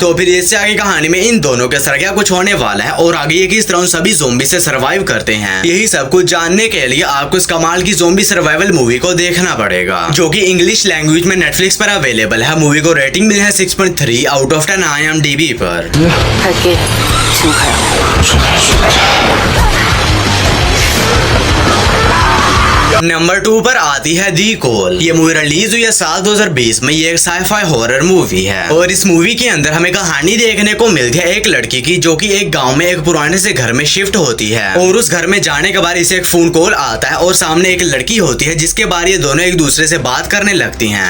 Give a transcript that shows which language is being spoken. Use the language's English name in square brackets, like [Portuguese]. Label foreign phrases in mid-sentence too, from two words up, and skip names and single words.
[Hindi] तो फिर इससे आगे कहानी में इन दोनों के साथ क्या कुछ होने वाला है और आगे ये किस तरह सभी ज़ॉम्बी से सर्वाइव करते हैं, यही सब कुछ जानने के लिए आपको इस कमाल की [English] zombie survival movie [Hindi] को देखना पड़ेगा, जो कि [English] English language [Hindi] में नेटफ्लिक्स पर अवेलेबल है। मूवी को रेटिंग मिली है 6.3 [English] out of [Hindi] 10 IMDb पर। [Korean] 갈게. 지금 가요. [Hindi] नंबर 2 पर आती है दी कॉल। ये मूवी रिलीज हुई है साल 2020 में। ये एक [English] sci-fi horror movie [Hindi] है और इस मूवी के अंदर हमें कहानी देखने को मिलती है एक लड़की की, जो कि एक गांव में एक पुराने से घर में शिफ्ट होती है और उस घर में जाने के बाद इसे एक [English] phone call [Hindi] आता है और सामने एक लड़की होती है जिसके बाद ये दोनों एक दूसरे से बात करने लगती हैं।